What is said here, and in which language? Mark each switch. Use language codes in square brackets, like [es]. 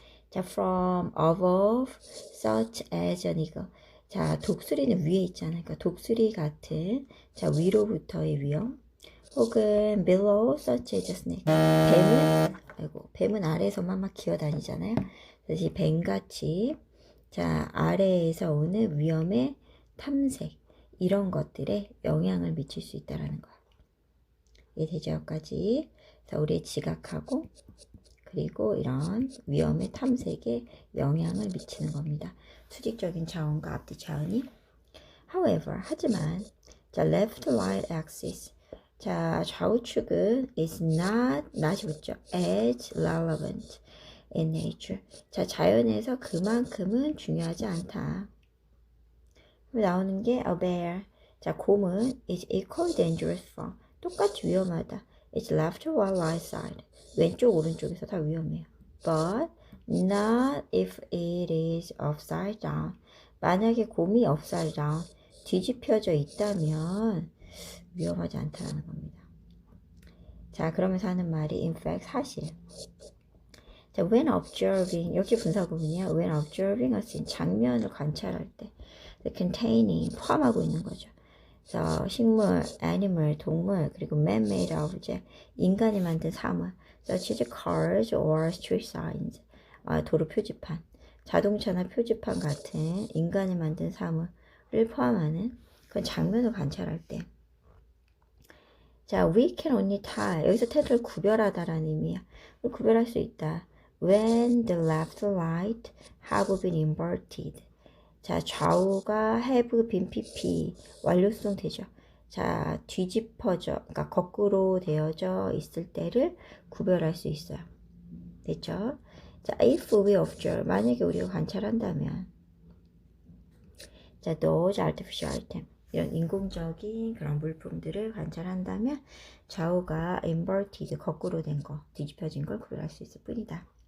[en] 자, from above, such as an eagle. [ko] 자, 독수리는 위에 있잖아요. 그러니까 독수리 같은, 자, 위로부터의 위험. 혹은 [en] below, such as a snake. [ko] 뱀은 아이고, 뱀은 아래에서만 막 기어다니잖아요. 그래서 이 뱀같이, 자, 아래에서 오는 위험의 탐색, 이런 것들에 영향을 미칠 수 있다라는 거야. 이해되죠? 여기까지. 자, 우리의 지각하고, 그리고 이런 위험의 탐색에 영향을 미치는 겁니다. 수직적인 차원과 앞뒤 차원이. [en] However, [ko] 하지만, 자, [en] left right axis. [ko] 자, 좌우축은 is not이 붙죠. [en] as relevant in nature. [ko] 자, 자연에서 그만큼은 중요하지 않다. 나오는 게 [en] a bear. [ko] 자, 곰은 [en] is equally dangerous for. [ko] 똑같이 위험하다. [en] It's left or right side. [ko] 왼쪽, 오른쪽에서 다 위험해요. [en] But not if it is upside down. [ko] 만약에 곰이 [en] upside down, [ko] 뒤집혀져 있다면 위험하지 않다는 겁니다. 자, 그러면서 하는 말이 [en] in fact [ko] 사실. 자, [en] when observing, [ko] 여기 분사구문이야. [en] when observing a scene, [ko] 장면을 관찰할 때. containing, 포함하고 있는 거죠. 그래서 식물, animal, 동물, 그리고 [en] man-made object, [ko] 인간이 만든 사물, [en] such as cars or street signs, [ko] 도로 표지판, 자동차나 표지판 같은 인간이 만든 사물을 포함하는 그런 장면을 관찰할 때. [en] 자, we can only tell. [ko] 여기서 tell을 구별하다라는 의미야. 구별할 수 있다. [en] When the left light have been inverted. [ko] 자, 좌우가 have been pp. 완료성 되죠. 자, 뒤집어져, 그러니까 거꾸로 되어져 있을 때를 구별할 수 있어요. 됐죠? 자, [en] if we observe. [ko] 만약에 우리가 관찰한다면. [en] 자, those artificial item. [ko] 이런 인공적인 그런 물품들을 관찰한다면 좌우가 inverted, 거꾸로 된 거, 뒤집혀진 걸 구별할 수 있을 뿐이다.